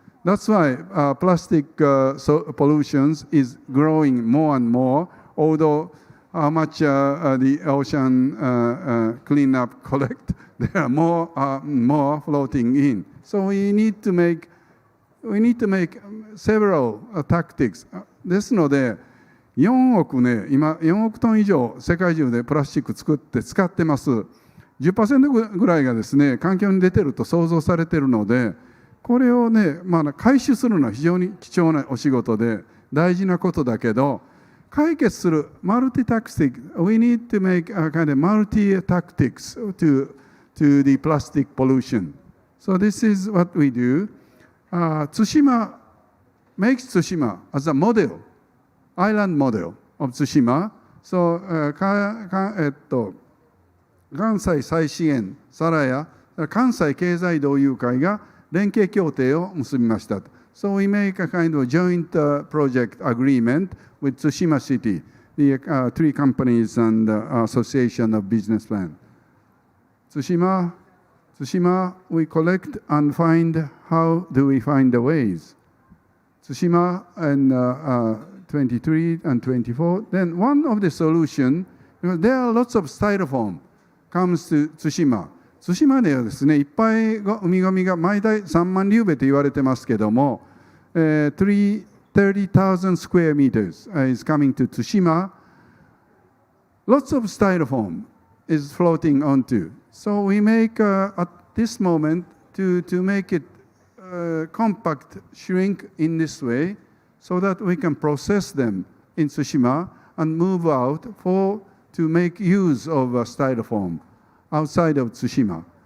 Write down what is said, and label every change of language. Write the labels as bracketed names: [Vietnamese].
[English] That's why plastic pollution is growing more and more, although how much the ocean CleanUP collect, there are more floating in. So we need to make several tactics. [Japanese] ですので、4億ね、今4億トン以上世界中でプラスチック作って使ってます。 10% ぐらいがですね、環境に出てると想像されているので、これをね、回収するのは非常に貴重なお仕事で大事なことだけど、解決するマルティタクティック、 [English] we need to make a kind of multi-tactics to the plastic pollution. So this is what we do. Tsushima makes Tsushima as a model, island model of Tsushima. [Japanese] So 関西再資源サラヤ関西経済同友会が連携協定を結びました。 [English] So we make a kind of joint project agreement with Tsushima City, the 3 companies and Association of Business Plan. Tsushima, we collect and find how do we find the ways. Tsushima and 23 and 24. Then one of the solution, there are lots of styrofoam comes to 対馬。 [Japanese] 対馬ではですね、いっぱい海ゴミが毎台3万リューベと言われてますけども、 [English] 30,000 square meters is coming to 対馬。 Lots of styrofoam is floating onto. So we make at this moment to make it compact, shrink in this way, so that we can process them in 対馬 and move out to make use of styrofoam outside of 対馬.